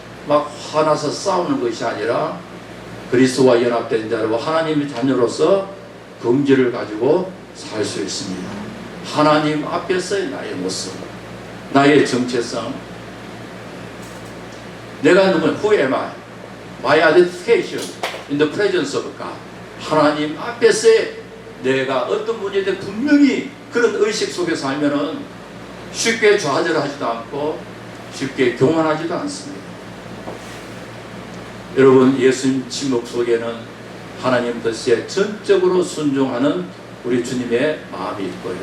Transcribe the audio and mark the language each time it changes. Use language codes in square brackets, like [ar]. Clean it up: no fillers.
[ko] 막 화나서 싸우는 것이 아니라 그리스도와 연합된 자로 하나님의 자녀로서 긍지를 가지고 살 수 있습니다. 하나님 앞에서의 나의 모습, 나의 정체성, 내가 누구냐, [en] who am I? My identification in the presence of God. [ko] 하나님 앞에서의 내가 어떤 분인데 분명히 그런 의식 속에 살면은 쉽게 좌절하지도 않고 쉽게 교만하지도 않습니다. 여러분, 예수님 침묵 속에는 하나님 뜻에 전적으로 순종하는 우리 주님의 마음이 있고요.